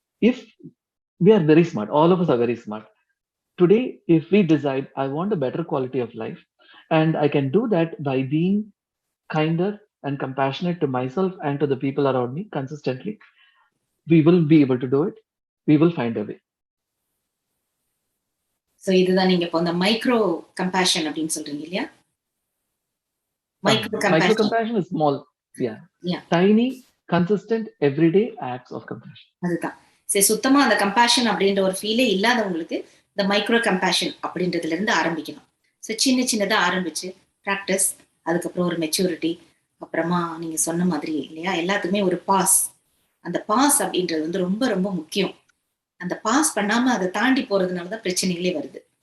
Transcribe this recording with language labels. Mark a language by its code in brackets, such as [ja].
[en] If we are very smart, all of us are very smart. Today, if we decide I want a better quality of life, and I can do that by being kinder and compassionate to myself and to the people around me consistently, we will be able to do it. We will find a way. [ta] So இதுதான் நீங்க இப்போ அந்த micro compassion அப்படின்னு சொல்றீங்க இல்லையா? [en] Micro Micro compassion. compassion is small. Yeah. Yeah. Tiny, consistent, everyday acts of compassion. [ta] அதுதான். சரி, சுத்தமா அந்த கம்பேஷன் அப்படின்ற ஒரு ஃபீலே இல்லாதவங்களுக்கு இந்த மைக்ரோ கம்பேஷன் அப்படின்றதுல இருந்து ஆரம்பிக்கணும். சோ சின்ன சின்னதா ஆரம்பிச்சு பிராக்டிஸ், அதுக்கப்புறம் ஒரு மெச்சூரிட்டி, அப்புறமா நீங்க சொன்ன மாதிரி இல்லையா எல்லாத்துக்குமே ஒரு பாஸ். அந்த பாஸ் அப்படின்றது ரொம்ப ரொம்ப முக்கியம். அந்த பாஸ் பண்ணாம அதை தாண்டி போறதுனாலதான் பிரச்சனைகளே வருது.